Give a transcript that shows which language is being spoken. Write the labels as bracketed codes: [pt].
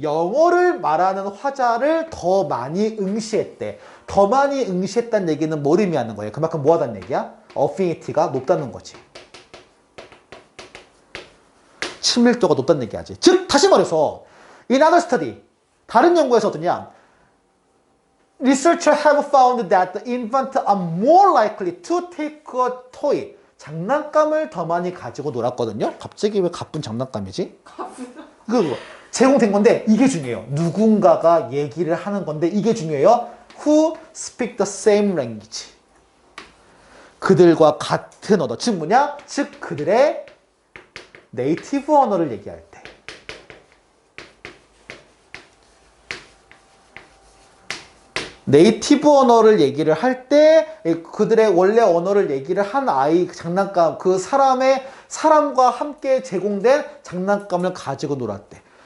[ko] 영어를 말하는 화자를 더 많이 응시했대. 더 많이 응시했다는 얘기는 뭘 의미하는 거예요? 그만큼 뭐 하다는 얘기야? 어피니티가 높다는 거지. 친밀도가 높다는 얘기하지. 즉, 다시 말해서 [en] in other study, [ko] 다른 연구에서 어떠냐? [en] Researchers have found that the infants are more likely to take a toy. [ko] 장난감을 더 많이 가지고 놀았거든요. 갑자기 왜 가쁜 장난감이지? 그 제공된 건데 이게 중요해요. 누군가가 얘기를 하는 건데 이게 중요해요. [en] Who speak the same language. [ko] 그들과 같은 언어. 즉 뭐냐? 즉 그들의 네이티브 언어를 얘기할 때. 네이티브 언어를 얘기를 할 때 그들의 원래 언어를 얘기를 한 아이 장난감 그 사람과 함께 제공된 장난감을 가지고 놀았대.